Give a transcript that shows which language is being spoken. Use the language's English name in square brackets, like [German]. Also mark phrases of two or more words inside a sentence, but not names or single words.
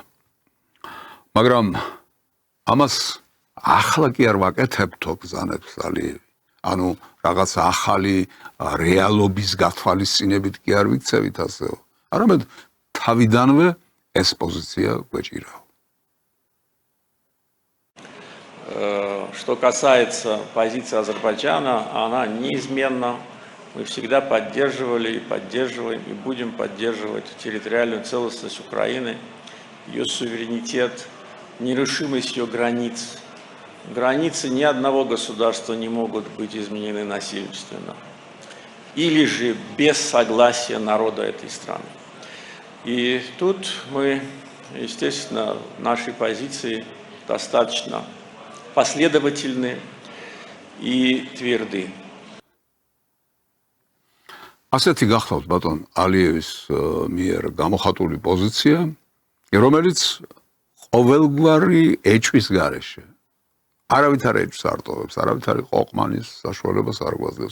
[Georgian] მაგრამ ამას ახლა კი არ ვაკეთებთო გზანებს ალიევი. ანუ რაღაც ახალი რეალობის გათვალისწინებით კი არ ვიქცევით ასეო. არამედ თავიდანვე ეს პოზიცია გვეჭირაო. [Russian] Что касается позиции Азербайджана, она неизменна. Мы всегда поддерживали и поддерживаем, и будем поддерживать территориальную целостность Украины, ее суверенитет, нерушимость ее границ. Границы ни одного государства не могут быть изменены насильственно или же без согласия народа этой страны. И тут мы, естественно, наши позиции достаточно последовательны и тверды. [Georgian] ასეთი გახლავთ ბატონ ალიევის მიერ გამოხატული პოზიცია, რომელიც ყოველგვარი ეჭვის გარეშე არავით არ ეჭვს არტოვებს, არავით არ ყოყმანის საშუალებას არ გვაძლევს.